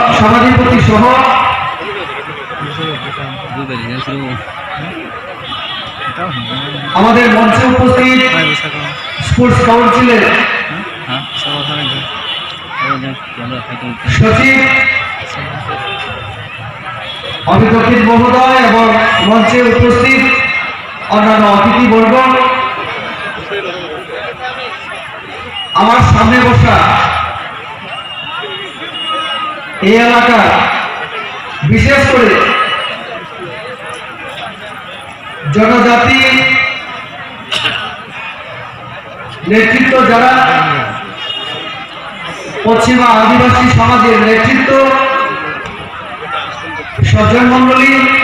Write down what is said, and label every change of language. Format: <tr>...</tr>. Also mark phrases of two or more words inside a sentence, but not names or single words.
<bn>আমাদের মঞ্চে উপস্থিত স্পোর্টস কাউন্সিলের সচিব অভিদক্ষিত মহোদয় এবং মঞ্চে উপস্থিত অন্যান্য অতিথিবর্গ আমার সামনে বসা এই এলাকার বিশেষ করে জনজাতি নেতৃত্ব যারা পশ্চিমা আদিবাসী সমাজের নেতৃত্ব সজ্জন মন্ডলী</bn>